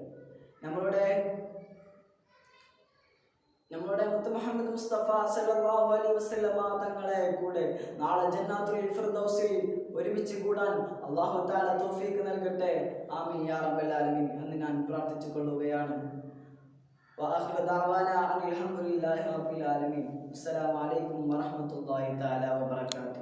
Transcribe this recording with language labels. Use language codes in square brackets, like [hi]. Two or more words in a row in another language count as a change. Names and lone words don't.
[ml] നമ്മുടെ മുത്ത് മുഹമ്മദ് മുസ്തഫ [ar] صلى الله عليه وسلم [ml] തങ്ങളെ കൂടെ നാളെ [ar] جنات الفردوس [ml] ഒരുമിച്ച് കൂടാൻ [ar] الله تعالى [ml] തൗഫീഖ് നൽകട്ടെ. [ar] آمين يا رب العالمين [ml] എന്ന് ഞാൻ പ്രാർത്ഥിച്ചു കൊള്ളുകയാണ്. [ar] وآخر دعوانا أن الحمد لله رب العالمين. السلام عليكم ورحمة الله تعالى وبركاته.